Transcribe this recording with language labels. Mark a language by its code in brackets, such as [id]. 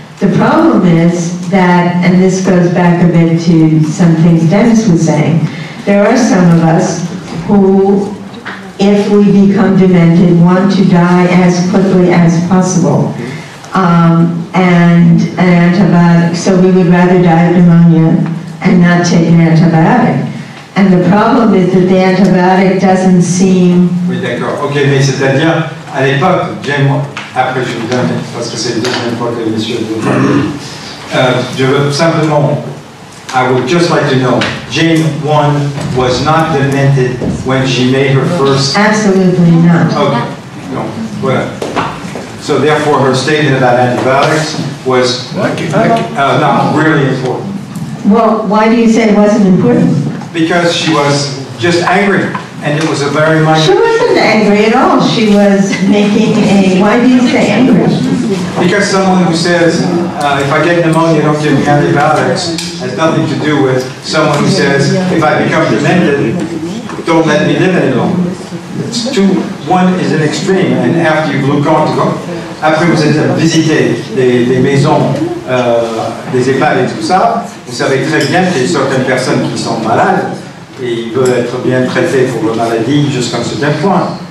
[en] The problem is that, and this goes back a bit to some things Dennis was saying, there are some of us who, if we become demented, want to die as quickly as possible. And an antibiotic, so we would rather die of pneumonia and not take an antibiotic. And the problem is that the antibiotic doesn't seem... [fr] Oui, d'accord. Ok, mais c'est-à-dire, à l'époque, Jane, après je vous donne, parce que c'est la deuxième fois que monsieur vous parle, je veux simplement, [en] I would just like to know, Jane 1 was not demented when she made her first... Absolutely not. Okay, no, [fr] voilà. [en] So therefore her statement about antibiotics was not really important. Well, why do you say it wasn't important? Because she was just angry, and it was a very much... She wasn't angry at all. She was making a... Why do you say angry? Because someone who says, if I get pneumonia, don't give me antibiotics, has nothing to do with someone who says, if I become demented, don't let me live any longer. It's two, one is an extreme, and after you've gone to go, [fr] après vous êtes visité des maisons, des EHPAD et tout ça, vous savez très bien qu'il y a certaines personnes qui sont malades et ils veulent être bien traités pour leur maladie jusqu'à un certain point.